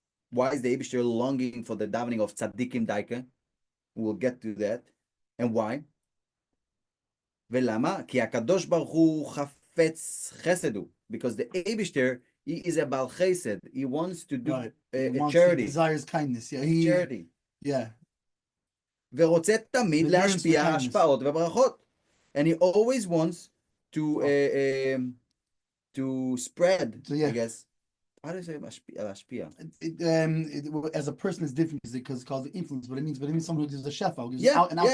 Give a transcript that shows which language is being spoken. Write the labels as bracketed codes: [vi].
[en] Why is the Eibishter longing for the davening of tzaddikim daika? We'll get to that. And why? [he] ולמה? כי הקדוש ברוך הוא חפץ חסד הוא. [en] Because the Eibishter, he is a Baal Chesed. He wants to do charity. He desires kindness. Yeah, charity. Yeah. [he] ורוצה תמיד להשפיע השפעות וברכות. [en] And he always wants to spread, I guess. How do you say להשפיע? As a person is different because it's called the influence, but it means someone who gives a shefa, who gives